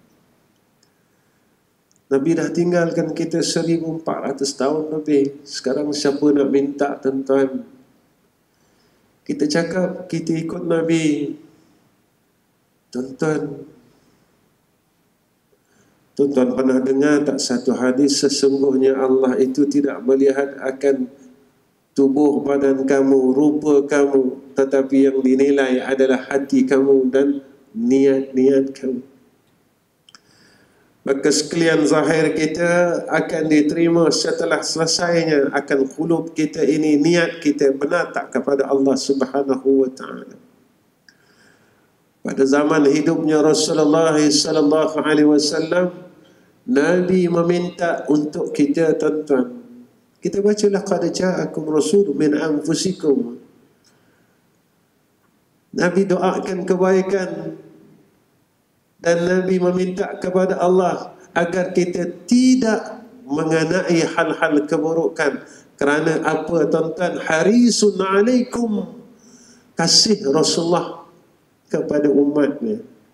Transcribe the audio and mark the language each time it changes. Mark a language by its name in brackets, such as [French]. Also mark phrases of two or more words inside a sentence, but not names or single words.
[Malay] Nabi dah tinggalkan kita 1400 tahun lebih. Sekarang siapa nak minta, tuan-tuan? Kita cakap kita ikut Nabi. Tuan-tuan, tuan-tuan pernah dengar tak satu hadis, sesungguhnya Allah itu tidak melihat akan tubuh badan kamu, rupa kamu, tetapi yang dinilai adalah hati kamu dan niat-niat kamu. Maka sekalian zahir kita akan diterima setelah selesainya, akan qulub kita ini, niat kita benar tak kepada Allah [Arabic] سبحانه وتعالى. [Malay] Pada zaman hidupnya Rasulullah [Arabic] صلى الله عليه وسلم, [Malay] Nabi meminta untuk kita, tuan-tuan. Kita baca [Arabic] لقد جاءكم رسول من أنفسكم. [Malay] Nabi doakan kebaikan dan Nabi meminta kepada Allah agar kita tidak mengenai hal-hal keburukan. Kerana apa, tuan-tuan? [Arabic] حريص عليكم, [Malay] kasih Rasulullah kepada umatnya.